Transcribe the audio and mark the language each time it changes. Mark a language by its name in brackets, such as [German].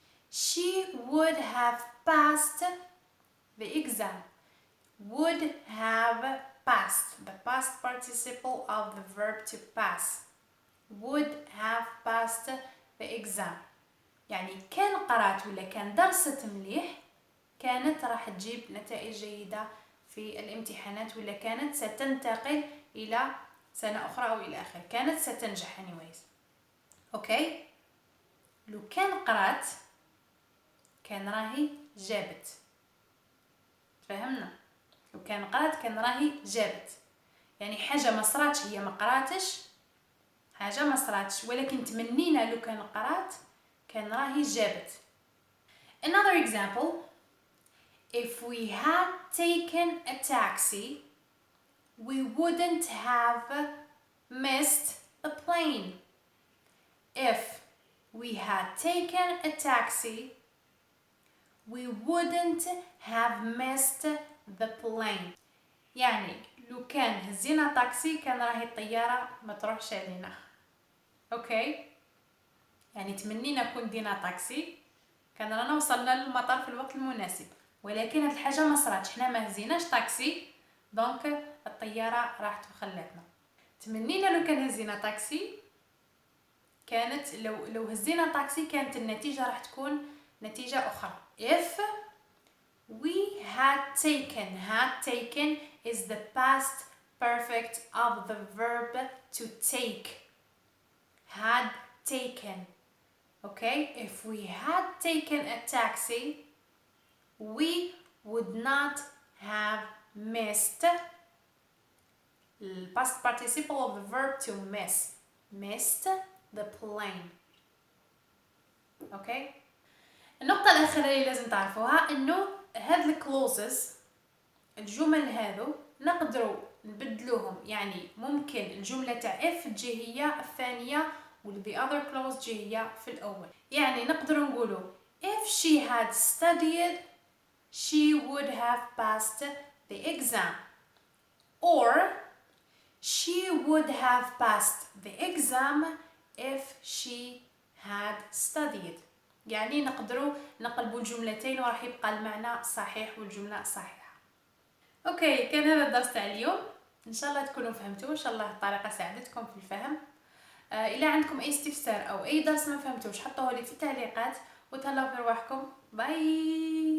[English] She would have passed the exam. Would have passed, the past participle of the verb to pass. Would have passed the exam. [Arabic] يعني كان قرأت ولا كان درست مليح كانت راح تجيب نتائج جيدة في الامتحانات ولا كانت ستنتقل إلى سنة أخرى أو إلى آخره. كانت ستنجح anyways. أوكي؟ لو كان قرأت كان راهي جابت. فهمنا؟ لو كان قرأت كان راهي جابت. يعني حاجة ما صراتش هي ما قرأتش، حاجة ما صراتش ولكن تمنينا لو كان قرأت كان راهي جابت. [English] Another example, if we had taken a taxi, we wouldn't have missed the plane. If we had taken a taxi, we wouldn't have missed the plane. [Arabic] يعني لو كان هزينا طاكسي كان راهي الطيارة ما تروحش علينا. اوكي؟ يعني تمنينا كون دينا طاكسي كان رانا وصلنا للمطار في الوقت المناسب، ولكن هاد الحاجة ما صراتش، حنا ما هزيناش طاكسي دونك الطيارة راحت وخلاتنا. تمنينا لو كان هزينا طاكسي كانت لو هزينا طاكسي كانت النتيجة راح تكون نتيجة أخرى. [English] If we had taken is the past perfect of the verb to take. Had taken. Okay? If we had taken a taxi, we would not have missed the past participle of the verb to miss. Missed the plane. Okay? [Arabic] النقطة الأخيرة اللي لازم تعرفوها إنه هاد الكلوزز الجمل هذو نقدروا نبدلوهم. يعني ممكن الجملة تاع if تجي هي الثانية وال [English] the other clause [Arabic] تجي هي في الأول. يعني نقدروا نقولوا [English] if she had studied [Arabic] she would have passed the exam, or she would have passed the exam if she had studied. يعني نقدروا نقلبوا الجملتين وراح يبقى المعنى صحيح والجملة صحيحة. اوكي، كان هذا الدرس تاع اليوم، ان شاء الله تكونوا فهمتوا، ان شاء الله الطريقة ساعدتكم في الفهم. إذا عندكم أي استفسار أو أي درس ما فهمتوش حطوه لي في التعليقات، وتهلاو في رواحكم. باي.